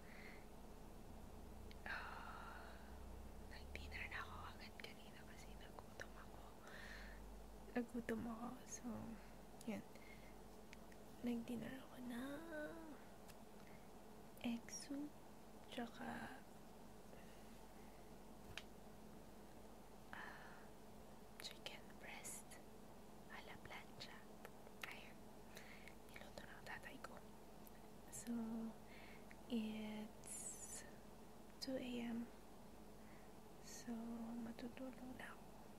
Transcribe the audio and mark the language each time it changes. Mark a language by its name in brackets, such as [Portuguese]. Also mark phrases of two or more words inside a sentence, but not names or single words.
[Filipino] Nag-dinner na ako agad kanina kasi nagutom ako. So, yun. Nag-dinner ako ng egg soup tsaka [English] chicken breast [Spanish] a la plancha. [Filipino] Ayun. Niluto ng tatay ko. [English] So, it's 2 a.m. So, [Filipino] matutulog na ako.